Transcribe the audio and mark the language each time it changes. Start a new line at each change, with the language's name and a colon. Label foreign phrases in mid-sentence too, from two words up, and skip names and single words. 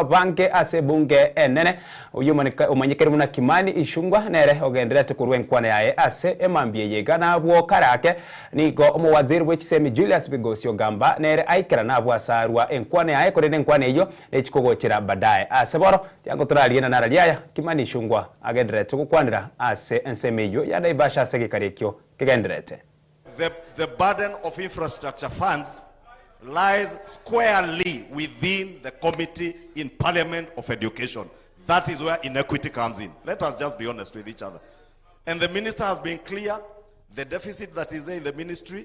Gusii: banke ase bunge enene umanyikere muna Kimani Ishungwa nere ogendere tukurwe nkwana yae ase emambie yega nabwo karake nigo omuwaziri w'ekisemi Julius Bigosio gamba nere aikira nabwo asarwa enkwana yae korene enkwana iyo ekikogokera badaye ase boro yango turaliena naraliaya Kimani Ishungwa agendere tukukwanira ase ensemeyo ya Naivasha ase gikarekyo kegenderete.
English: The burden of infrastructure funds lies squarely within the Committee in Parliament of Education. That is where inequity comes in. Let us just be honest with each other. And the minister has been clear, the deficit that is there in the ministry.